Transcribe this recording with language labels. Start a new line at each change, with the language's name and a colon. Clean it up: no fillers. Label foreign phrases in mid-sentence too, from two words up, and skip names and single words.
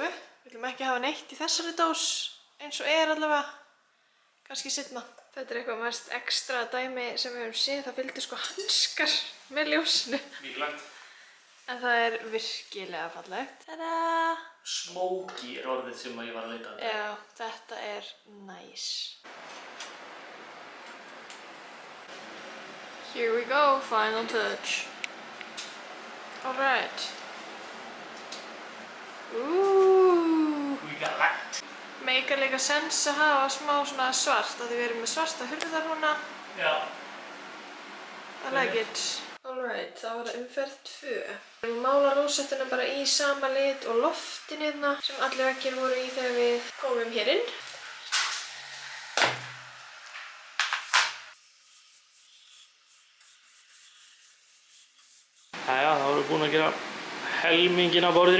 Icelandic: Við viljum ekki hafa neitt í þessari dós eins og er allavega, kannski seinna. Þetta er eitthvað mest ekstra dæmi sem við höfum séð. Það fylgdi sko hanskar með ljósinu. Mikilvægt. En það er virkilega fallegt. Tada! Smoky er orðið sem ég var að leita að. Já, þetta er næs.
English: Here we go, final touch. Alright. We got that.
Icelandic: Meikar líka sens að hafa smá svona svart, af því við erum með svarta hurðar núna. Já.
English: I like it. Alright,
Icelandic: þá var það umferð 2. Við erum að mála rósettuna bara í sama lit og loftin hérna sem allir veggir voru í þegar við komum hér inn. Jæja, þá erum við búin að gera helminginn á borðinu.